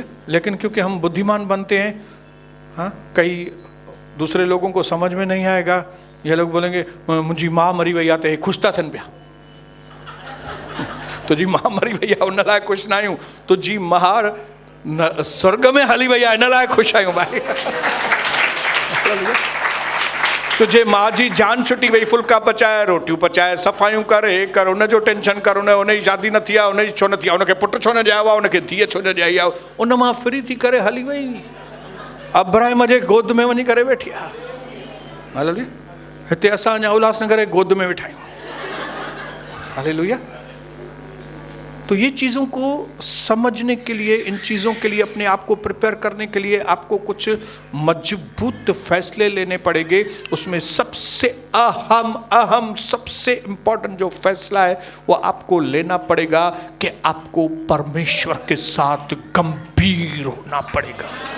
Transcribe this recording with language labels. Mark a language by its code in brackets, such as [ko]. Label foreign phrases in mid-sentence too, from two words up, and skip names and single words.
[hi] लेकिन क्योंकि हम बुद्धिमान बनते हैं, हाँ कई दूसरे लोगों को समझ में नहीं आएगा, ये लोग बोलेंगे [sd] मुझी माँ मरी वही आते खुश था थन पिया, तो जी माँ मरी भैया उन लाइ खुश ना आयूं, तो जी महार स्वर्ग में हली भैया इन लाइ खुश आयूं भाई। तो जे माँ जी जान छुटी वही फुल्का पचाए रोटियूं पचाए सफ़ाइयूं कर हे कर उन जो टेंशन कर उन जी शादी न थी आहे उन जी छो न थी आहे उनखे पुटु छो न ॼायो आहे उनखे धीअ छो न ॼाई आहे, उन मां फ्री थी करे हली वई अब्राहिम जे गोद में वञी करे वेठी आहे। हालेलुया। हिते असां अञा उल्हासनगर जे गोद में वेठा आहियूं। हालेलुया। [hi] तो ये चीज़ों को समझने के लिए, इन चीज़ों के लिए अपने आप को प्रिपेयर करने के लिए आपको कुछ मजबूत फैसले लेने पड़ेंगे। उसमें सबसे अहम सबसे इम्पोर्टेंट जो फैसला है वो आपको लेना पड़ेगा कि आपको परमेश्वर के साथ गंभीर होना पड़ेगा।